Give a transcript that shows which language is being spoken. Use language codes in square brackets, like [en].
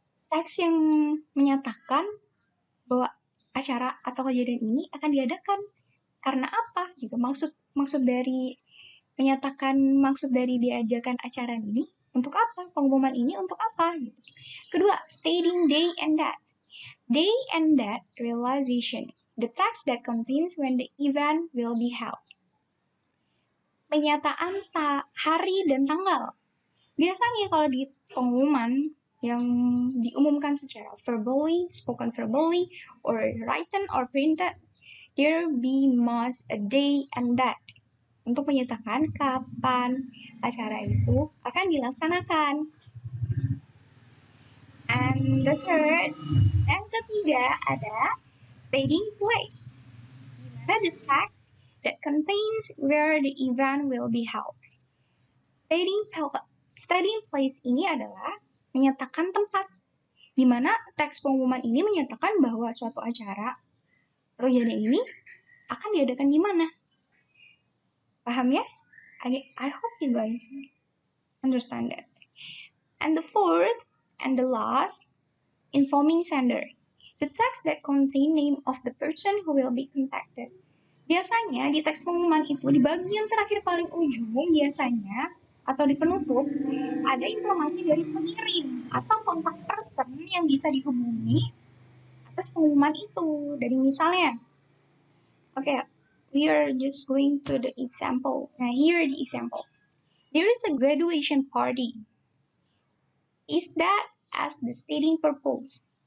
[id] Teks yang menyatakan bahwa acara atau kejadian ini akan diadakan karena apa gitu. Maksud dari menyatakan maksud dari diadakan acara ini untuk apa? Pengumuman ini untuk apa gitu. Kedua, [en] stating day and date. Day and date realization. The text that contains when the event will be held. [id] Penyataan hari dan tanggal. Biasanya kalau di pengumuman yang diumumkan secara [en] verbally, spoken verbally, or written or printed, there be must a day and date [id] untuk menyatakan kapan acara itu akan dilaksanakan. [en] And the third, [id] yang ketiga ada [en] stating place, [id] di mana [en] the text that contains where the event will be held. [id] Stating place ini adalah menyatakan tempat, di mana teks pengumuman ini menyatakan bahwa suatu acara atau kejadian ini akan diadakan di mana. Paham ya? [en] I hope you guys understand that. And the fourth and the last, informing sender. The text that contain name of the person who will be contacted. [id] Biasanya di teks pengumuman itu di bagian terakhir paling ujung biasanya atau di penutup ada informasi dari si pengirim atau kontak person yang bisa dihubungi atas pengumuman itu. Dari misalnya, [en] we are just going to the example. [id] Nah, [en] here the example. There is a graduation party. Is that as the stating purpose?